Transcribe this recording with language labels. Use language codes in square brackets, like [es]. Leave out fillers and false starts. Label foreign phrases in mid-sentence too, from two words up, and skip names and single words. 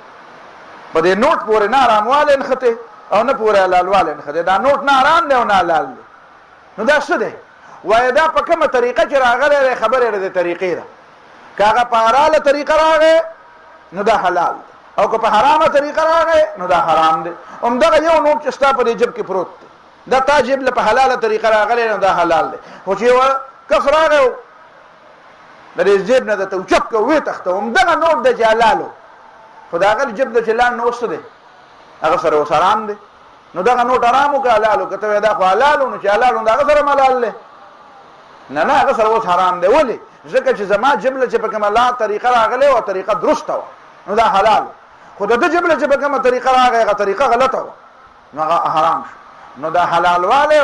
[ps] په دې نوټ پورې نه حرام والے نخته او نه پورې حلال والے نخته دا نوټ نه حرام دی او نه حلال دی نو دا څه دی وای دا په کومه طریقه چې راغله خبره لري طریقې ده کاغه په حلاله طریقه راغې نو دا حلال او که په حرامه طریقه راغې نو دا حرام دی همدغه یو نوټ چې ستا په دې جب کې پروت دی دا تا جب له په حلاله طریقه راغلی نو دا حلال دی خو چې یو کس راغی د دې جیب نه درته اوچت که ویې تخته همدغه نوټ دی چې حلال و خو د هغه جب نه چې لاړ نو اوس څه دی هغه سره اوس حرام دی نو دغه نوټ حرام و که حلال و که ته وایې دا خو حلال و نو چې حلال و نو د هغه سره حلال دی نه هغه سره اوس حرام دی ولې ځکه چې زما جبله چې په کومه لا طریقه راغلی وه طریقه درسته وه نو دا حلال خو د ده جبله چې په کومه طریقه راغی هغه طریقه غلطه وه نو هغه حرام شو نو دا حلال والی